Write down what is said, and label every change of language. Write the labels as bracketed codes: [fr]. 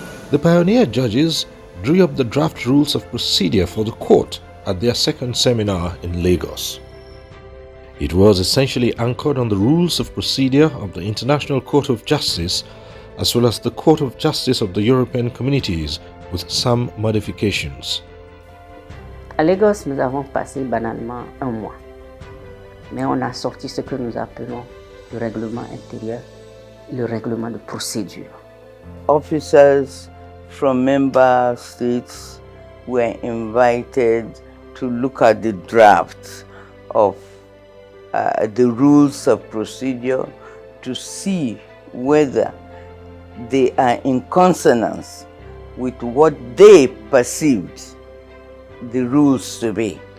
[en] The pioneer judges drew up the draft rules of procedure for the court at their second seminar in Lagos. It was essentially anchored on the rules of procedure of the International Court of Justice as well as the Court of Justice of the European Communities, with some modifications. [fr] À Lagos, nous avons passé banalement un mois, mais on a sorti ce que nous appelons le règlement intérieur, le règlement de procédure. [en] Officers from member states were invited to look at the draft of the rules of procedure to see whether they are in consonance with what they perceived the rules to be.